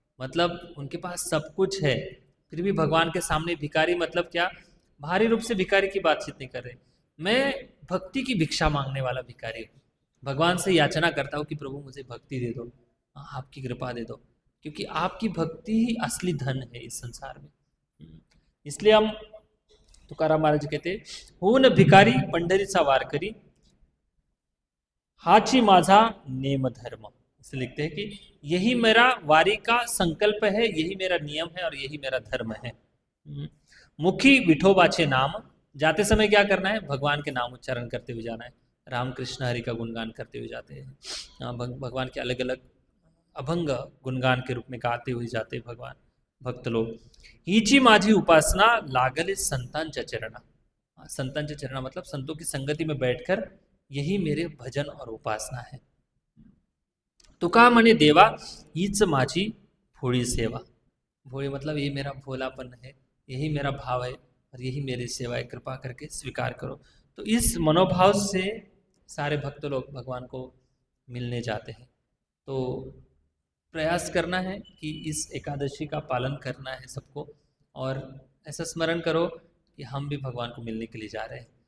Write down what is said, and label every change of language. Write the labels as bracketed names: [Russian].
[Hindi] मतलब उनके पास सब कुछ है, फिर भी भगवान के सामने भिकारी, मतलब क्या, भारी रूप से भिकारी की बातचीत नहीं कर रहे। मैं भक्ति की भिक्षा मांगने वाला भिकारी हूँ, भगवान से याचना करता हूँ कि प्रभु मुझे भक्ति दे दो, आपकी कृपा दे दो, क्योंकि आपकी भक्ति ही असली धन है इस संसार में। इसलिए हम, तुकाराम महाराज कहते, [Marathi] होऊन भिकारी पंढरीचा वारकरी, हाची माझा नेम धर्म। [Hindi] इसे लिखते हैं कि यही मेरा वारी का संकल्प है, यही मेरा नियम है और यही मेरा धर्म है। [Marathi] मुखी विठोबाचे नाम, [Hindi] जाते समय क्या करना है, भगवान के नाम उच्चारण करते हुए जाना है, राम कृष्ण हरि का गुणगान करते हुए जाते हैं। भगवान के अलग अलग अभंग गुणगान के रूप में गाते हुए जाते हैं भगवान भक्त लोग। [Marathi] हीची माझी उपासना लागले संतांच्या चरणा। संतांच्या चरणा [Hindi] मतलब संतों की संगति में बैठकर, यही मेरे भजन और उपासना है। [Marathi] तुका म्हणे देवा, हीच माझी भोळी सेवा। [Hindi] भोळी मतलब ये मेरा भोलापन है, यही मेरा भाव है और यही मेरी सेवा है, कृपा करके स्वीकार करो। तो इस मनोभाव से सारे भक्त लोग भगवान को मिलने जाते हैं। तो प्रयास करना है कि इस एकादशी का पालन करना है सबको, और ऐसा स्मरण करो कि हम भी भगवान को मिलने के लिए जा रहे हैं।